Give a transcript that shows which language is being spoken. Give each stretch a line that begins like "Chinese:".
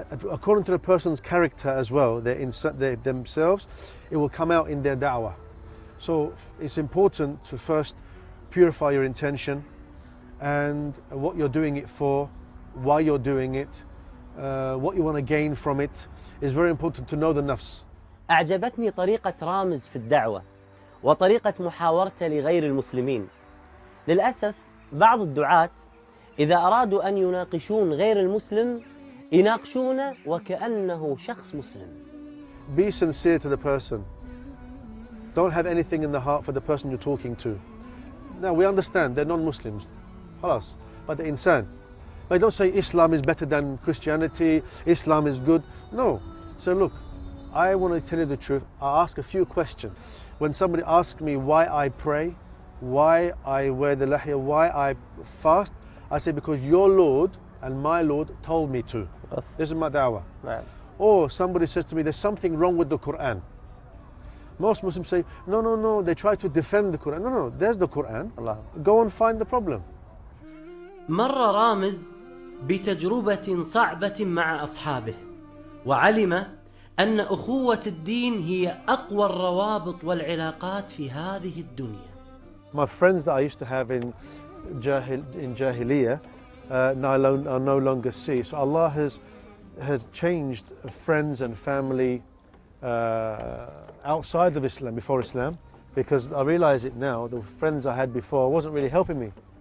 English: According to the person's character as well, themselves, it will come out in their da'wah. So it's important to first purify your intention and what you're doing it for, why you're doing it, what you want to gain from it. It's very important to know the nafs.
Arabic: أعجبتني طريقة رامز في الدعوة وطريقة محاورته لغير المسلمين. للأسف بعض الدعاة إذا أرادوا أن يناقشون غير المسلم يناقشونه وكأنه شخص مسلم.
English: Be sincere to the person. Don't have anything in the heart for the person you're talking to. Now we understand they're non-Muslims, خلاص, but they're insan. But don't say Islam is better than Christianity, Islam is good. No. So look, I want to tell you the truth. I ask a few questions. When somebody asks me why I pray, why I wear the lahiyah, why I fast, I say because your Lord and my Lord told me to. This is my da'wah. Right. Or somebody says to me, there's something wrong with the Quran. Most Muslims say, no, they try to defend the Quran. No, there's the Quran. Allah. Go and find the problem.
Arabic: مر رامز بتجربة صعبة مع أصحابه، وعلم أن أخوة الدين هي أقوى الروابط والعلاقات في هذه الدنيا.
English: My friends that I used to have in Jahiliyyah, now I no longer see. So Allah has changed friends and family outside of Islam, before Islam, because I realize it now, the friends I had before wasn't really helping me.